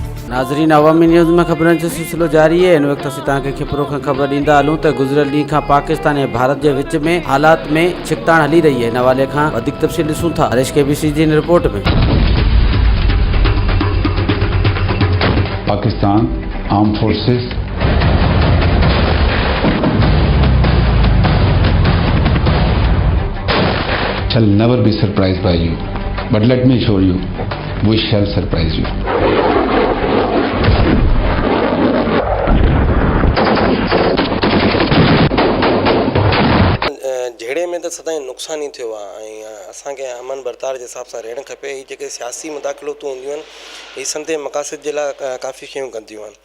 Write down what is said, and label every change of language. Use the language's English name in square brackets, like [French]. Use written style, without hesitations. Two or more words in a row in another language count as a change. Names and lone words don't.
[Sindhi] नाज़रीन, अवामी न्यूज़ में ख़बरनि जो सिलसिलो जारी है। इन वक्त असीं तव्हांखे खिपरो खां ख़बर ॾींदा हलूं त गुज़िरियल ॾींहं खां पाकिस्तान ऐं भारत जे विच में हालात में छिकताण हली रही है। इन हवाले खां वधीक तफ़सील ॾिसूं था हरीश KBC जी इन रिपोर्ट में। [English] पाकिस्तान arm forces shall never be surprised by you, but let me assure you, we shall surprise you. [Sindhi] झेड़े में तो सदाई नुक़सान ही थियो आहे ऐं असांखे अमन बरतार जे हिसाब सां रहणु खपे। ही जेके सियासी मुदाख़लतूं हूंदियूं आहिनि ही संदे मक़ासिद जे लाइ काफ़ी शयूं कंदियूं आहिनि।